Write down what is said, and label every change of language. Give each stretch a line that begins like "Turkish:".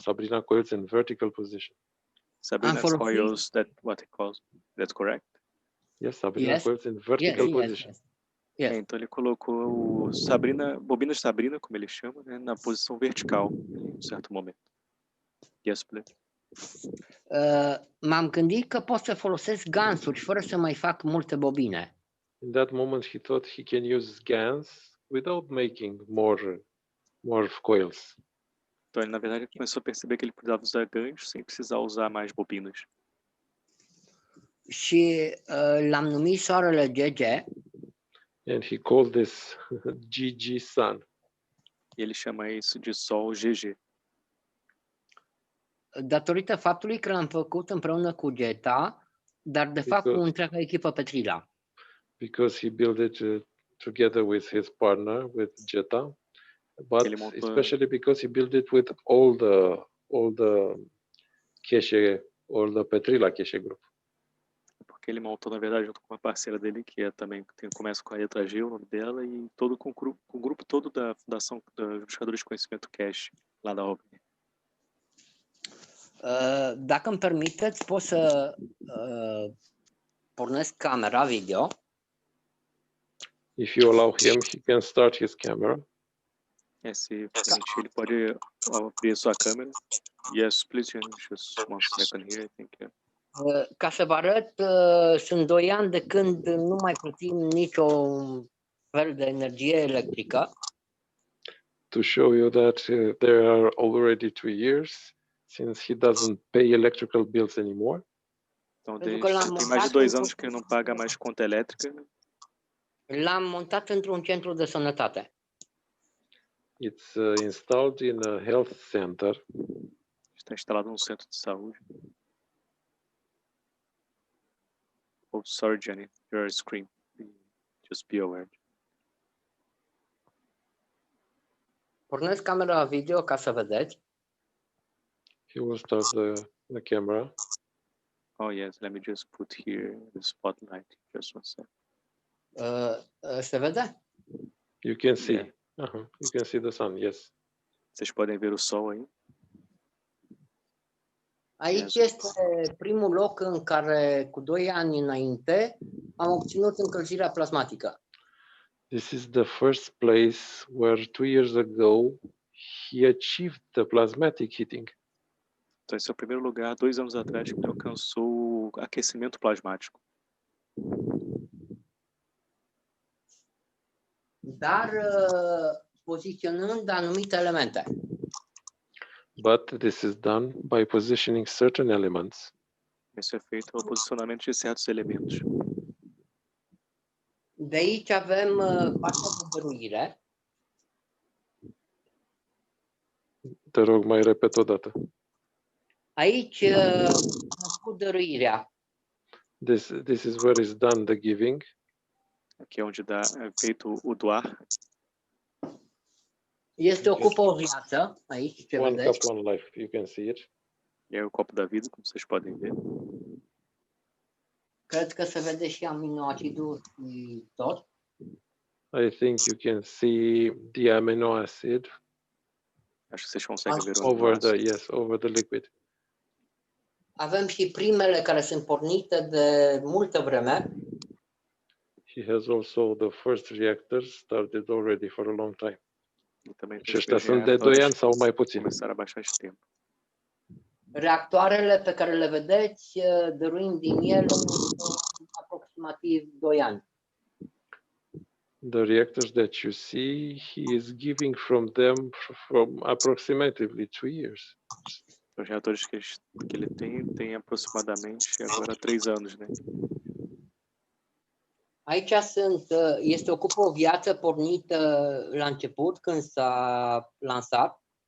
English: Sabrina coils in vertical position. Sabrina coils, what he calls, that's correct? Yes, Sabrina coils in vertical position. Yes.
Portuguese: Então ele colocou bobina de Sabrina, como ele chama, né, na posição vertical, em um certo momento.
English: Yes, please.
Romanian: M-am gândit că pot să folosesc gansuri fără să mai fac multe bobine.
English: In that moment, he thought he can use GANs without making more coils.
Portuguese: Então ele, na verdade, começou a perceber que ele precisava usar ganchos sem precisar usar mais bobinas.
Romanian: Și l-am numit soarele GG.
English: And he called this GG sun.
Portuguese: Ele chama isso de sol GG.
Romanian: Datorită faptului că l-am făcut împreună cu Geta, dar de fapt cu întreaga echipă Petrila.
English: Because he built it together with his partner, with Geta, but especially because he built it with all the Keshe, all the Petrila Keshe group.
Portuguese: Porque ele montou, na verdade, junto com uma parceira dele, que é também começa com a letra G, o nome dela, e todo com o grupo todo da Fundação dos Buscadores de Conhecimento Keshe, lá da OVNI.
Romanian: Dacă îmi permiteți, pot să pornesc camera video.
English: If you allow him, he can start his camera.
Portuguese: Se permitir, ele pode abrir a sua câmera.
English: Yes, please, just 1 second here, I think. Yeah.
Romanian: Ca să vă arăt, sunt 2 ani de când nu mai plătim nicio fel de energie electrică.
English: To show you that there are already 2 years since he doesn't pay electrical bills anymore.
Portuguese: Então, tem mais de 2 anos que ele não paga mais conta elétrica.
Romanian: L-am montat într-un centru de sănătate.
English: It's installed in a health center.
Portuguese: Está instalado num centro de saúde.
English: Oh, sorry, Jenny, your screen. Just be aware.
Romanian: Pornesc camera video ca să vedeți.
English: He will start the camera. Oh yes, let me just put here the spotlight. Just 1 second.
Romanian: Se vede?
English: You can see. Yeah. You can see the sun, yes.
Portuguese: Vocês podem ver o sol aí?
Romanian: Aici este primul loc în care, cu 2 ani înainte, am obținut încălzirea plasmatică.
English: This is the first place where 2 years ago he achieved the plasmatic heating.
Portuguese: Então, esse é o primeiro lugar, 2 anos atrás, que ele alcançou o aquecimento plasmático.
Romanian: Dar poziționând anumite elemente.
English: But this is done by positioning certain elements.
Portuguese: Isso é feito ao posicionamento de certos elementos.
Romanian: De aici avem partea de dăruire. Te rog, mai repet o dată. Aici cu dăruirea.
English: This is where is done the giving.
Portuguese: Aqui é onde é feito o doar.
Romanian: Este o cupă o viață, aici, ce
English: One
Romanian: vedeți.
English: cup, one life, you can see it.
Portuguese: E o copo da vida, como vocês podem ver.
Romanian: Cred că se vede și aminoacidul și tot.
English: I think you can see the amino acid.
Portuguese: Acho que vocês conseguem ver
English: over the liquid.
Romanian: Avem și primele care sunt pornite de multă vreme.
English: He has also the first reactors started already for a long time.
Romanian: Și ăștia sunt de 2 ani sau mai puțin. Reactoarele pe care le vedeți, dăruim din ele aproximativ 2 ani.
English: The reactors that you see, he is giving from them from approximately 2 years.
Portuguese: Os reatores que ele tem aproximadamente agora 3 anos, né?
Romanian: Aici este ocupă o viață pornită la început, când s-a lansat.